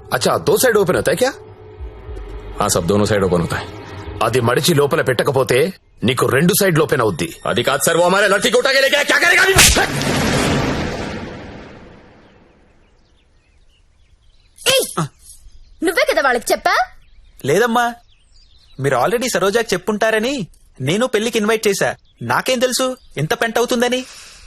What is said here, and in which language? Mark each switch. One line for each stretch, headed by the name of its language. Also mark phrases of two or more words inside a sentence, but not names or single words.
Hindi: अच्छा, 2
English: side open
Hindi: होता है क्या? हाँ साहब, दोनों साइड ओपन होता है.
Telugu: అది మడిచి లోపల పెట్టకపోతే నీకు 2
English: side open
Telugu: అవుద్ది. అది కాదు సార్,
Hindi: वो हमारे लड़की को उठा के लेके आया, क्या करेगा अभी?
Telugu: నువ్వే కదా వాళ్ళకి చెప్పా. లేదమ్మా, మీరు ఆల్రెడీ సరోజాకి చెప్పుంటారని నేను పెళ్లికి ఇన్వైట్ చేశా. నాకేం తెలుసు ఇంత పెంట అవుతుందని.